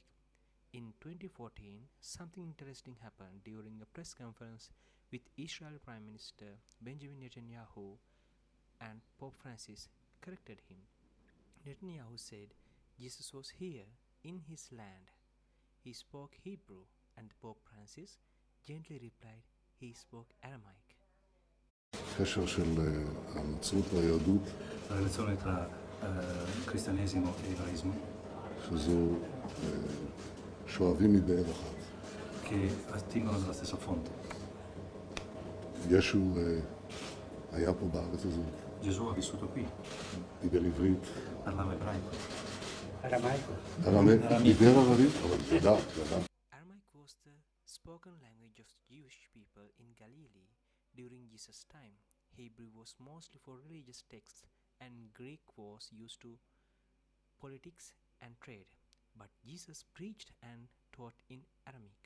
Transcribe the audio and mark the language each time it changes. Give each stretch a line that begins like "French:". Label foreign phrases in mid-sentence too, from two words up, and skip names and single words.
English: In 2014, something interesting happened during a press conference with Israel Prime Minister Benjamin Netanyahu, and Pope Francis corrected him. Netanyahu said Jesus was here in his land. He spoke Hebrew, and Pope Francis gently replied he spoke Aramaic.
Hebrew: קשר של הנצרות והיהדות,
Italian: La relazione tra cristianesimo e ebraismo,
Hebrew: שזו שואבים מבאר אחת.
Italian: che attingono dalla stessa fonte.
Hebrew: ישו היה פה בארץ הזאת,
Italian: Gesù ha vissuto qui,
Hebrew: דיבר עברית,
Italian: parlava ebraico.
Hebrew: דיבר ערבית, אבל ידע.
English: Aramaic was the spoken language of the Jewish people in Galilee during Jesus' time. Hebrew was mostly for religious texts, and Greek was used to politics and trade. But Jesus preached and taught in Aramaic.